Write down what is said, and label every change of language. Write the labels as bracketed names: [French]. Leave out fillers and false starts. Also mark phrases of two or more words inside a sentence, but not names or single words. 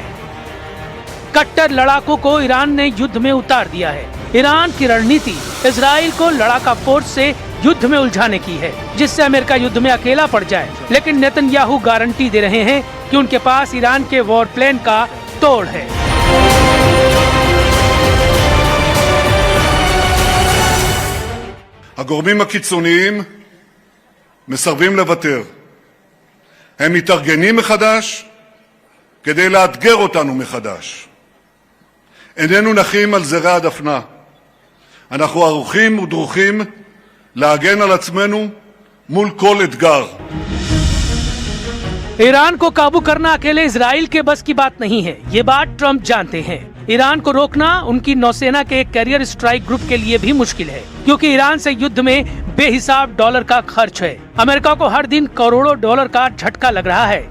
[Hindi] कट्टर लड़ाकों को ईरान ने युद्ध में उतार दिया है। ईरान की रणनीति इजराइल को लड़ाका फोर्स से युद्ध में उलझाने की है, जिससे अमेरिका युद्ध में अकेला पड़ जाए। लेकिन नेतन्याहू गारंटी दे रहे हैं कि उनके पास ईरान के [English] war plan [Hindi] का तोड़ है। [Hebrew] הגורמים הקיצוניים מסרבים לוותר. הם מתארגנים מחדש כדי לאתגר אותנו מחדש. איננו נחים על זרי הדפנה. אנחנו ערוכים ודרוכים להגן על עצמנו מול כל אתגר. [Hindi] ईरान को काबू करना अकेले इजराइल के बस की बात नहीं है, ये बात ट्रंप जानते हैं। ईरान को रोकना उनकी नौसेना के [English] carrier strike group [Hindi] के लिए भी मुश्किल है, क्योंकि ईरान से युद्ध में बेहिसाब डॉलर का खर्च है। अमेरिका को हर दिन करोड़ों डॉलर का झटका लग रहा है।